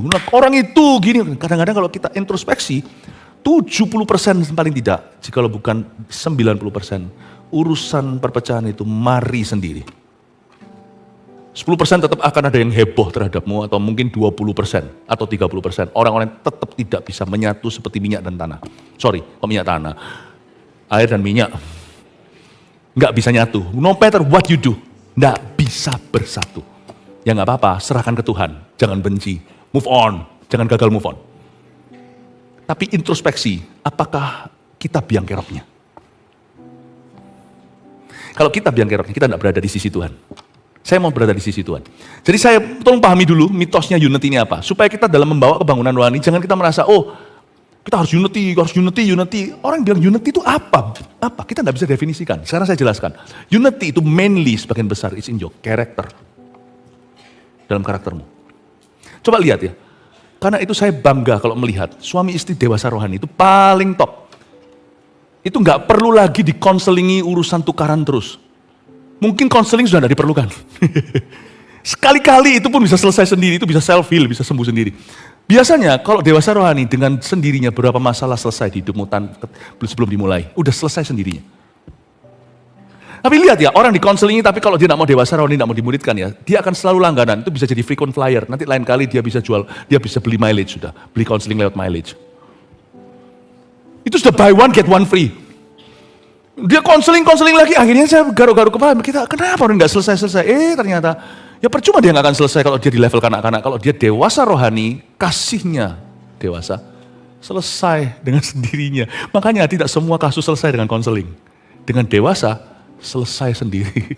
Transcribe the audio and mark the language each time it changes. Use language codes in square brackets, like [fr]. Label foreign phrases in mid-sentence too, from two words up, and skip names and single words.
[id] Nah, orang itu gini, kadang-kadang kalau kita introspeksi, 70% paling tidak, jika bukan 90%, urusan perpecahan itu mari sendiri. 10% tetap akan ada yang heboh terhadapmu, atau mungkin 20% atau 30%. Orang-orang tetap tidak bisa menyatu seperti minyak dan tanah. Sorry, kok minyak tanah? Air dan minyak. Nggak bisa nyatu. [en] No matter what you do, [id] nggak bisa bersatu. Ya nggak apa-apa, serahkan ke Tuhan. Jangan benci, move on. Jangan gagal move on. Tapi introspeksi, apakah kita biang keroknya? Kalau kita biang keroknya, kita nggak berada di sisi Tuhan. Saya mau berada di sisi Tuhan. Jadi saya tolong pahami dulu mitosnya unity ini apa. Supaya kita dalam membawa kebangunan rohani, jangan kita merasa, oh kita harus unity. Orang bilang unity itu apa? Apa? Kita nggak bisa definisikan. Sekarang saya jelaskan. Unity itu mainly sebagian besar [en] is in your character. [id] Dalam karaktermu. Coba lihat ya. Karena itu saya bangga kalau melihat suami istri dewasa rohani itu paling top. Itu nggak perlu lagi dikonselingi urusan tukaran terus. Mungkin konseling sudah tidak diperlukan. Sekali-kali itu pun bisa selesai sendiri, itu bisa self-heal, bisa sembuh sendiri. Biasanya kalau dewasa rohani dengan sendirinya beberapa masalah selesai di hidupmu sebelum dimulai. Udah selesai sendirinya. Tapi lihat ya, orang dikonselingi tapi kalau dia tidak mau dewasa rohani, tidak mau dimuridkan ya, dia akan selalu langganan, itu bisa jadi [en] frequent flyer. [id] Nanti lain kali dia bisa jual, dia bisa beli mileage sudah, beli konseling lewat mileage. Itu sudah [en] buy one get one free. [id] Dia konseling lagi, akhirnya saya garuk-garuk kepala, kita kenapa orang nggak selesai-selesai? Ternyata, ya percuma dia nggak akan selesai kalau dia di level kanak-kanak. Kalau dia dewasa rohani, kasihnya dewasa, selesai dengan sendirinya. Makanya tidak semua kasus selesai dengan konseling. Dengan dewasa, selesai sendiri.